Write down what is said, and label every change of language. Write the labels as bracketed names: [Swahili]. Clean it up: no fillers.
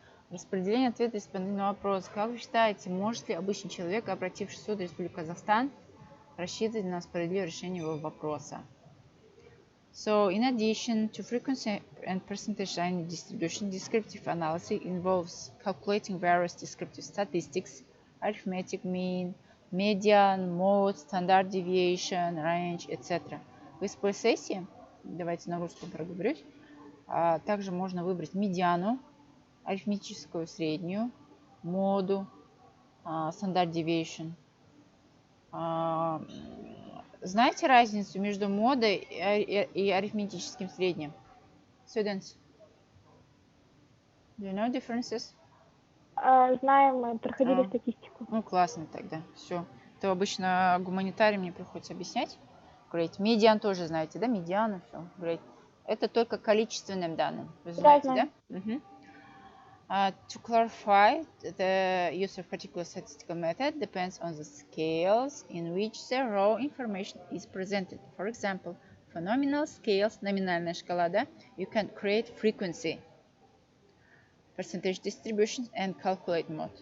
[Russian] Распределение ответа исполнительный вопрос. Как вы считаете, может ли обычный человек, обратившись в суд Республики Казахстан, рассчитывать на справедливое решение его вопроса? [English] So, in addition to frequency and percentage line distribution, descriptive analysis involves calculating various descriptive statistics, arithmetic mean, median, mode, standard deviation, range, etc. [Russian] В СП сессии, давайте на русском проговорюсь, также можно выбрать медиану, арифметическую среднюю, моду, standard deviation. Знаете разницу между модой и арифметическим средним? [English] Students, do you know differences? [Russian] Знаем, мы проходили статистику. Ну, классно тогда, все. То обычно гуманитарий мне приходится объяснять. [English] Great. [Russian] Медиан тоже знаете, да? Медиана, все. Great. Это только количественным данным. Вы знаете, да? [English] To clarify, the use of particular statistical method depends on the scales in which the raw information is presented. For example, for nominal scales, [Russian] номинальная шкала, да, [English] you can create frequency, percentage distribution, and calculate mode.